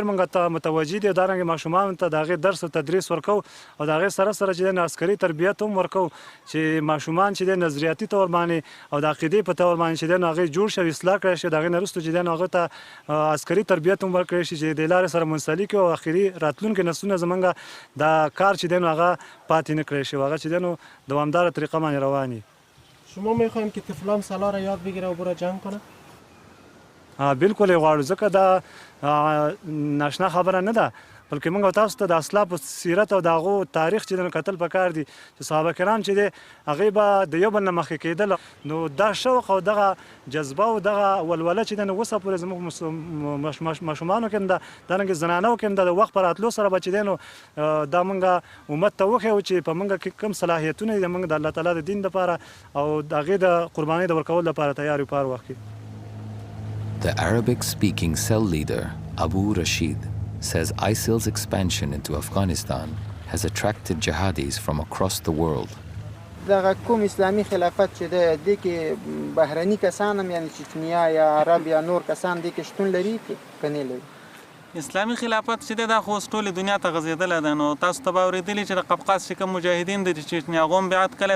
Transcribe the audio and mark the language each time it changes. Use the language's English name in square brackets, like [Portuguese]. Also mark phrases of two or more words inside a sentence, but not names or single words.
[Pashto] موږ ته متوجه دي دارنګې ماشومانو ته د هغې درس او تدریس ورکو او د هغې سره سره چې د عسکري تربیت هم ورکو چې ماشومان چې د نظریاتي طور باندې او د عقیدې په طور باندې چې د هغې جوړ شي اصلاح کړی شي د هغې نه وروسته چې د هغه ته عسکري تربیت هم ورکړی شي چې د لارې سره منسلک او اخري راتلونکي نسلونه زموږ دا کار چې دی نو هغه پاتې نه کړی شي هغه چې دی نو دوامداره طریقه باندې روان وي. [Persian] شما میخوایم که طفلان سلا را یاد بگیره و برو جنگ کنه؟ [Pashto] بالکل یې غواړو ځکه دا ناشنا خبره نه ده بلکې موږ تاسو ته د اسلافو سیرت او د هغو تاریخ چې د کتل پکار دي چې صحابه کرام چې دی هغې به د یو بل نه مخکې کېدل نو دا شوق او دغه جذبه او دغه ولوله چې دی نو اوسه پورې زموږ ماشومانو کې هم ده دارنګې زنانو کې هم ده د وخت په راتلو سره به چې دی نو دا موږ امت ته وښیو چې په موږ کې کوم صلاحیتونه دي موږ د الله تعالی د دین دپاره او د هغې د قربانۍ د ورکولو لپاره تیار یو په هر وخت کې. [English] The Arabic-speaking cell leader, Abu Rashid, says ISIL's expansion into Afghanistan has attracted jihadis from across the world. [Pashto] دغه کوم اسلامي خلافت چې دی دې کې بهرني کسان هم یعنې چچنیا یا عرب یا نور کسان دې کې شتون لري که نه لري؟ اسلامي خلافت چې دی دا خو اوس ټولې دنیا ته غځېدلی ده نو تاسو ته به اورېدلي چې د قفقاز چې کوم مجاهدین دي چې چچنیا هغو هم بیعت کړی